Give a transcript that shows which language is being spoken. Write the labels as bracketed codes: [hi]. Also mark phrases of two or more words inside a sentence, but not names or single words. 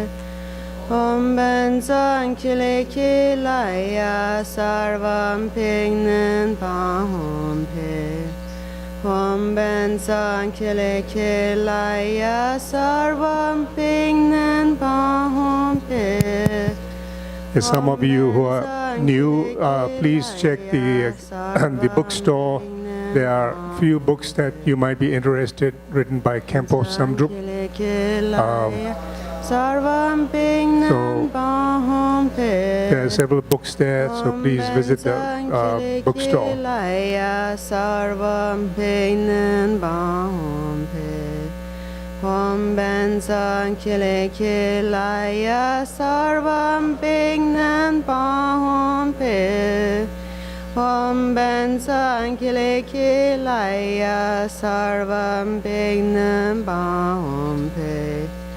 [sa] Om Ben Zakile Kilaya Sarvam Bignan Bam Hum Pe. Om Ben Zakile Kilaya Sarvam Bignan Bam Hum Pe. [en] Some of you who are new, please check the bookstore. There are few books that you might be interested, written by Khenpo Samdrup. There are several books there, so please visit the bookstore. [sa] Om Ben Zakile Kilaya Sarvam Bignan Bam Hum Pe. Om Ben Zakile Kilaya Sarvam Bignan Bam Hum Pe.